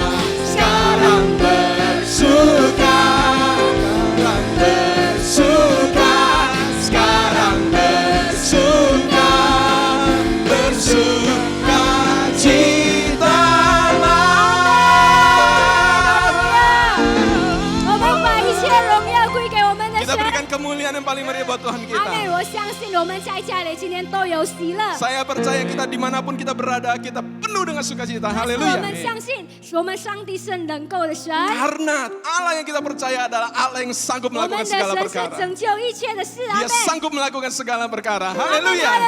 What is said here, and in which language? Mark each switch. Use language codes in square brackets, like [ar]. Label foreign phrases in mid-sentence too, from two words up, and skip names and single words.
[id] Sekarang bersuka, sekarang bersuka, sekarang bersuka, bersuka citalah. [zh] 我们把一切荣耀归给我们的 [id] Kita [zh] 神。 [id] berikan kemuliaan yang paling meriah buat Tuhan [zh] 阿 [id] kita. [zh] 妹，我相信我们在家里今天都有喜乐。 [id] Saya percaya kita dimanapun kita berada, kita penuh dengan sukacita. [zh] 但是我 [id] Haleluya. [zh] 们相信，我们上帝是能够的神， [id] Karena Allah yang kita percaya adalah Allah yang sanggup [zh] 我们 [id] melakukan [zh] 的 [id] segala [zh] 神是 [id] perkara. [zh] 拯救一切的事。阿 [id] Dia [zh] 妹， [id] sanggup melakukan segala perkara. [zh] 阿门，哈利 [id] Haleluya.